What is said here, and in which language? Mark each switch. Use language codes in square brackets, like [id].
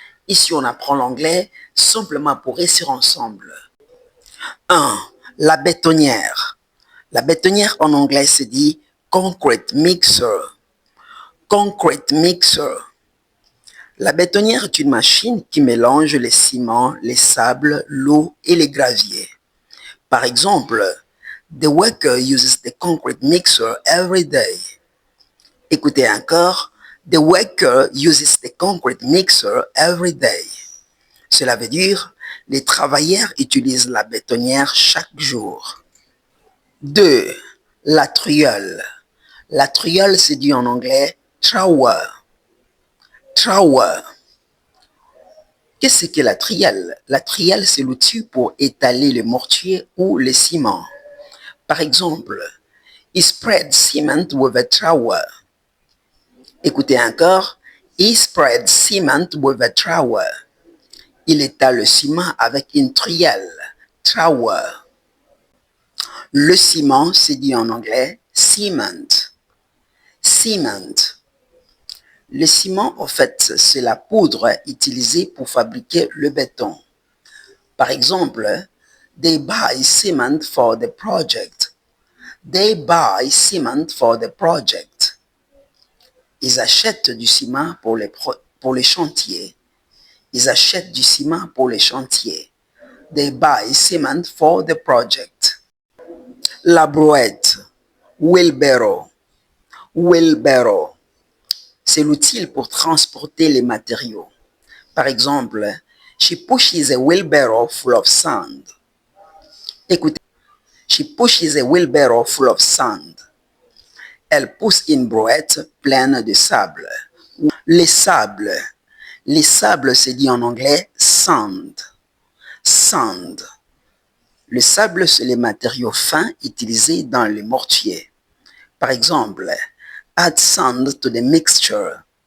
[fr] Ici, on apprend l'anglais simplement pour réussir ensemble. 1. La bétonnière. La bétonnière en anglais se dit concrete mixer. Concrete mixer. La bétonnière est une machine qui mélange les ciments, les sables, l'eau et les graviers. Par exemple, [en] the worker uses the concrete mixer every day. [fr] Écoutez encore, [en] the worker uses the concrete mixer every day. [fr] Cela veut dire, les travailleurs utilisent la bétonnière chaque jour. 2. La triolle. La triolle se dit en anglais trowel. Trowel. Qu'est-ce que la trielle? La trielle, c'est l'outil pour étaler le mortier ou le ciment. Par exemple, [en] he spread cement with a trowel. [fr] Écoutez encore, [en] he spread cement with a trowel. [fr] Il étale le ciment avec une trielle. Trowel. Le ciment, c'est dit en anglais cement. Cement. Le ciment, en fait, c'est la poudre utilisée pour fabriquer le béton. Par exemple, [en] they buy cement for the project. They buy cement for the project. [fr] Ils achètent du ciment pour les chantiers. Ils achètent du ciment pour les chantiers. [en] They buy cement for the project. [fr] La brouette. Wheelbarrow. Wheelbarrow. C'est l'outil pour transporter les matériaux. Par exemple, [en] she pushes a wheelbarrow full of sand. [fr] Écoutez, [en] she pushes a wheelbarrow full of sand. [fr] Elle pousse une brouette pleine de sable. Les sables. Les sables, c'est dit en anglais sand. Sand. Le sable, c'est les matériaux fins utilisés dans les mortiers. Par exemple, [en] add sand to the mixture.